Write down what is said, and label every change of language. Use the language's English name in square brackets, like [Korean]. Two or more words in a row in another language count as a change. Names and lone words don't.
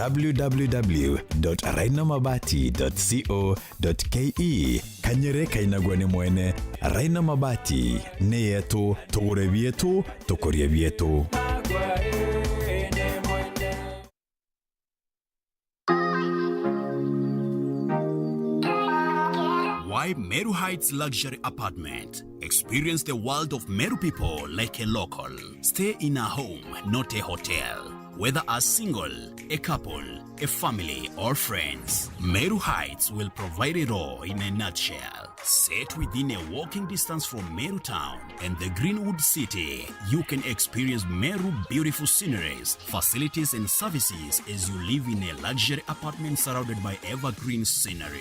[Meru] www.rainamabati.co.ke kanyere kainagwane mwene Raina Mabati ne yetu tugure bietu tukorie bietu. [English] Why Meru Heights Luxury Apartment? Experience the world of Meru people like a local. Stay in a home, not a hotel. Whether a single, a couple, a family, or friends, Meru Heights will provide it all in a nutshell. Set within a walking distance from Meru town and the Greenwood City, you can experience Meru beautiful sceneries, facilities and services as you live in a luxury apartment surrounded by evergreen scenery.